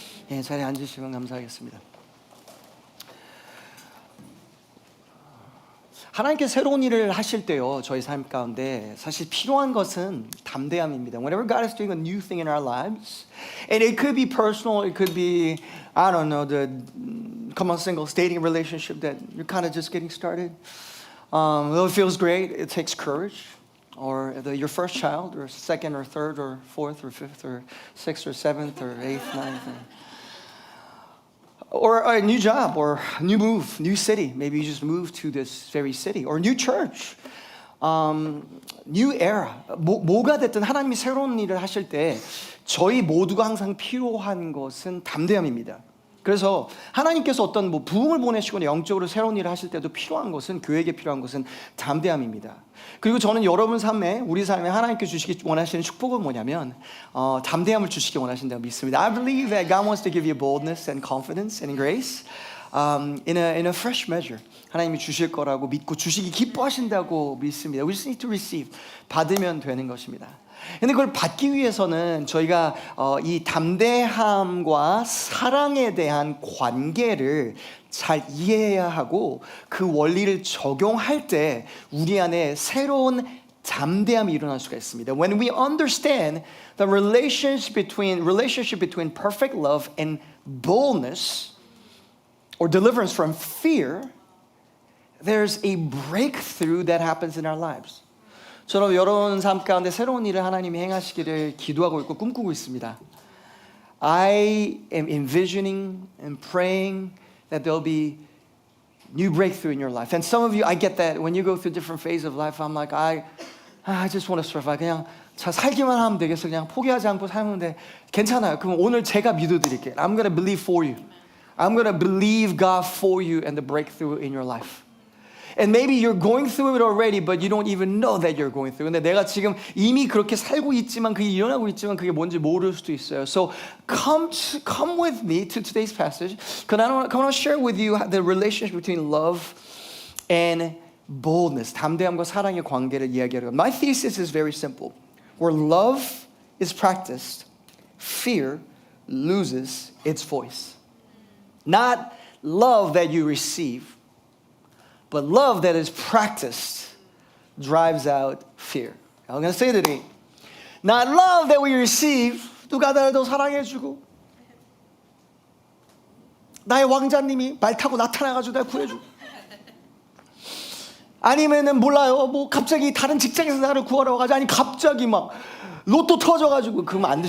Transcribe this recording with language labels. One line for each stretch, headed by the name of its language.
Korean: 예, 자리에 앉으시면 감사하겠습니다. 하나님께 새로운 일을 하실 때요, 저희 삶 가운데 사실 필요한 것은 담대함입니다.
English: Whenever God is doing a new thing in our lives, and it could be personal, it could be, I don't know, the common singles dating relationship that you're kind of just getting started. Though it feels great, it takes courage. Or your first child, or second, or third, or fourth, or fifth, or sixth, or seventh, or eighth, ninth. Or a new job, or new move, new city. Maybe you just moved to this very city. Or new church. New era.
Korean: 뭐가 됐든 하나님이 새로운 일을 하실 때 저희 모두가 항상 필요한 것은 담대함입니다. 그래서 하나님께서 어떤 부흥을 보내시거나 영적으로 새로운 일을 하실 때도 필요한 것은, 교회에게 필요한 것은 담대함입니다. 그리고 저는 여러분 삶에, 우리 삶에 하나님께 주시기 원하시는 축복은 뭐냐면 담대함을 주시기 원하신다고 믿습니다.
English: I believe that God wants to give you boldness and confidence and grace in a fresh measure.
Korean: 하나님이 주실 거라고 믿고 주시기 기뻐하신다고 믿습니다.
English: We just need to receive.
Korean: 받으면 되는 것입니다. 근데 그걸 받기 위해서는 저희가 이 담대함과 사랑에 대한 관계를 잘 이해해야 하고, 그 원리를 적용할 때 우리 안에 새로운 담대함이 일어날 수가 있습니다.
English: When we understand the relationship between perfect love and boldness or deliverance from fear, there's a breakthrough that happens in our lives.
Korean: 저는 여러분 삶 가운데 새로운 일을 하나님이 행하시기를 기도하고 있고 꿈꾸고 있습니다.
English: I am envisioning and praying that there'll be new breakthrough in your life. And some of you, I get that when you go through different phases of life, I'm like, I just want to survive.
Korean: 그냥 자 살기만 하면 되겠어. 그냥 포기하지 않고 살면 돼. 괜찮아요. 그럼 오늘 제가 믿어드릴게요.
English: I'm going to believe for you. I'm going to believe God for you and the breakthrough in your life. And maybe you're going through it already, but you don't even know that you're going through.
Korean: 근데 내가 지금 이미 그렇게 살고 있지만, 그게 일어나고 있지만 그게 뭔지 모를 수도 있어요.
English: So come with me to today's passage. Because I want to share with you the relationship between love and boldness.
Korean: 담대함과 사랑의 관계를 이야기하려고.
English: My thesis is very simple. Where love is practiced, fear loses its voice. Not love that you receive, but love that is practiced drives out fear. I'm going to say it again. Not love that we receive,
Korean: 누가 나를 더 사랑해주고 나의 왕자님이 말 타고 나타나가지고 날 구해주고, 아니면은 몰라요, 뭐 갑자기 다른 직장에서 나를 구하러 와가지고, 아니 갑자기 막 로또 터져가지고, 그러면 안 돼.